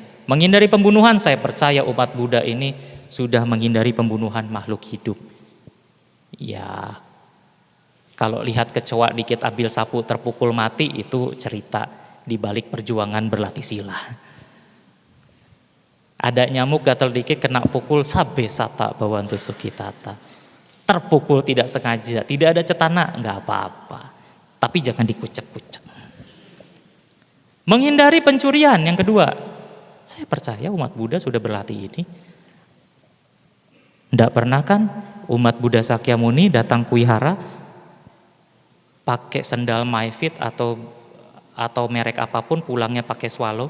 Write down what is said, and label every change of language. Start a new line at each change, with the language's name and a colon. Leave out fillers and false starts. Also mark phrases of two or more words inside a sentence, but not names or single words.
Indonesian: Menghindari pembunuhan, saya percaya umat Buddha ini sudah menghindari pembunuhan makhluk hidup. Ya, kalau lihat kecoa dikit ambil sapu terpukul mati, itu cerita di balik perjuangan berlatih sila. Ada nyamuk gatal dikit kena pukul,
Pali: sabbe sata bawantu sukitata.
Indonesian: Terpukul tidak sengaja, tidak ada cetana, nggak apa-apa. Tapi jangan dikucek-kucek. Menghindari pencurian yang kedua. Saya percaya umat Buddha sudah berlatih ini. Tidak pernah kan umat Buddha Sakyamuni datang ke wihara pakai sendal MyFit atau merek apapun, pulangnya pakai Swallow?